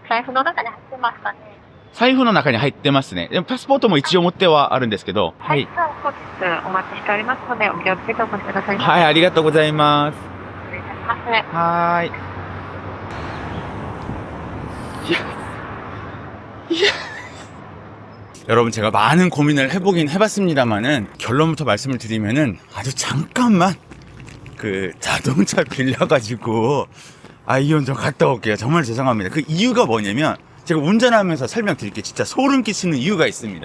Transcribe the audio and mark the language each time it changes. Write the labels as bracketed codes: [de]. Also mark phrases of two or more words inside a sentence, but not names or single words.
[ja] 財布の中に入ってますかね。財布の中に入ってますね。でもパスポートも一応持ってはあるんですけど。はい。そうです。お待ちしておりますので、お気をつけてお越しください。はい、ありがとうございます。失礼いたします。 [ko] はーい。여러분 제가 많은 고민을 해보긴 해봤습니다만은 결론부터 말씀을 드리면은 아주 잠깐만 그 자동차 빌려가지고 아이온 좀 갔다 올게요. 정말 죄송합니다. 그 이유가 뭐냐면 제가 운전하면서 설명드릴게요. 진짜 소름 끼치는 이유가 있습니다.